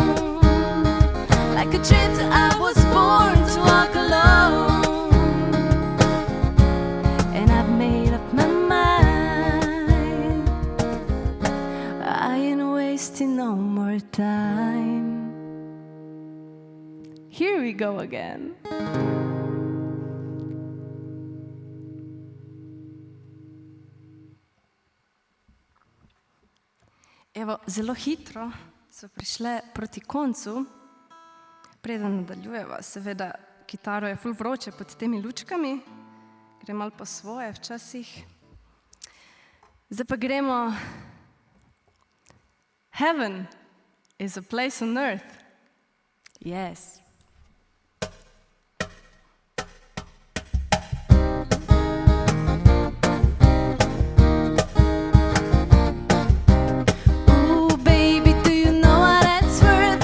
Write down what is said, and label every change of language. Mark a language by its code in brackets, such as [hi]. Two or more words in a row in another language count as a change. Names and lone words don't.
[en] Like a drifter, I was born to walk alone, and I've made up my mind. I ain't wasting no more time. Here we go again. [sl] Evo, zelo hitro so prišle proti koncu. Preden nadaljujeva, seveda, kitaro je ful vroče pod temi lučkami. Gre malo po svoje včasih. Zdaj pa gremo. [en] Heaven is a place on earth. Yes. Ooh, baby, do you know what that's worth?